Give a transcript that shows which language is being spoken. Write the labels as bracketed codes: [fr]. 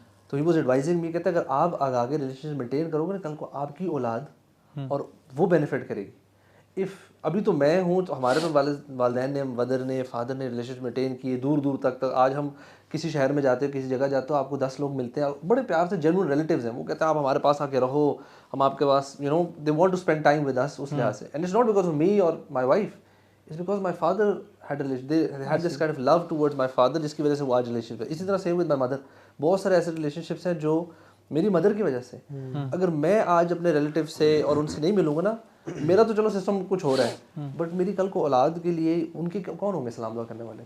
[ur] تو [en] he was advising me, [ur] کہتے اگر آپ آگے ریلیشن شپ مینٹین کرو گے نا, کل کو آپ کی اولاد اور وہ بینیفٹ کرے گی. ابھی تو میں ہوں, تو ہمارے تو والدین نے, مدر نے, فادر نے ریلیشن شپ مینٹین کیے دور تک. آج ہم کسی شہر میں جاتے ہو, کسی جگہ جاتے ہو, آپ کو 10 لوگ ملتے ہیں, بڑے پیار سے جینوئن ریلیٹیوز ہیں, وہ کہتے ہیں آپ ہمارے پاس آ کے رہو, ہم آپ کے پاس [en] they want to spend time with us [ur] اس لحاظ سے. [en] And it's not because of me or my wife, it's because my father they had this kind of love towards my father [ur] جس کی وجہ سے وہ آج ریلیشن. اسی طرح [en] same with my mother, [ur] بہت سارے ایسے ریلیشن شپس ہیں جو میری مدر کی وجہ سے. اگر میں آج اپنے ریلیٹیو سے اور ان سے نہیں ملوں گا نا, میرا تو چلو سسٹم کچھ ہو رہا ہے, بٹ میری کل کو اولاد کے لیے ان کے کون ہوں گے سلام دعا کرنے والے؟